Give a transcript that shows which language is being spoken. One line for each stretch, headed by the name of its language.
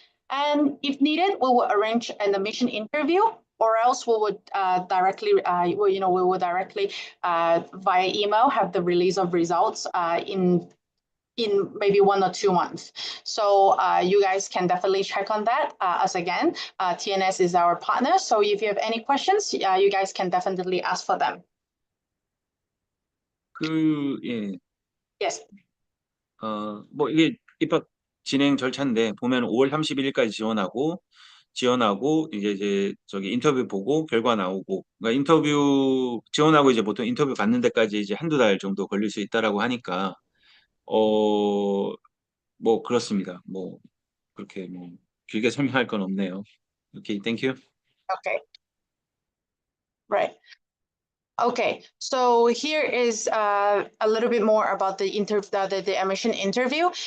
English: And if needed, we will arrange an admission interview, or else we would directly, we will directly via email have the release of results in maybe 1 or 2 months. So you guys can definitely check on that. As again, TNS is our partner. So if you have any questions, you guys can definitely ask for them.
Korean: 예.
English: Yes.
Korean: 뭐 이게 입학 진행 절차인데 보면 5월 31일까지 지원하고 이제 저기 인터뷰 보고 결과 나오고, 그러니까 인터뷰 지원하고 이제 보통 인터뷰 받는 데까지 이제 한두 달 정도 걸릴 수 있다라고 하니까 뭐 그렇습니다. 뭐 그렇게 뭐 길게 설명할 건 없네요.
English: 오케이, thank you. Okay. Right. Okay, so here is a little bit more about the admission interview.